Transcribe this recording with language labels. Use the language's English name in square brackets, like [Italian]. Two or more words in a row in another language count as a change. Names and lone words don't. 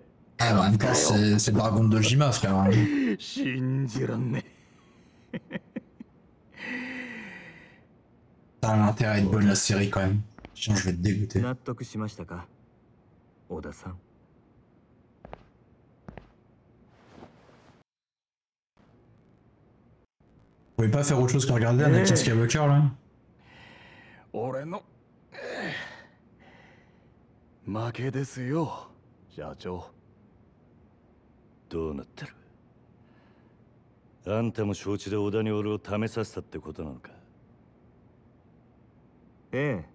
[French] Ah, en même temps, c'est le dragon de Dojima, frère. [Japanese] 信じらんね。 [French] T'as l'intérêt à être bonne la série quand même. Sinon, je vais te dégoûter. [Japanese] 納得しましたか、小田さん。 [French] Vous pouvez pas faire autre chose que regarder Anakin Skywalker là? [Japanese] 俺の負けですよ、社長。どうなってる？あんたも承知で織田に俺を試させたってことなのか？ええ。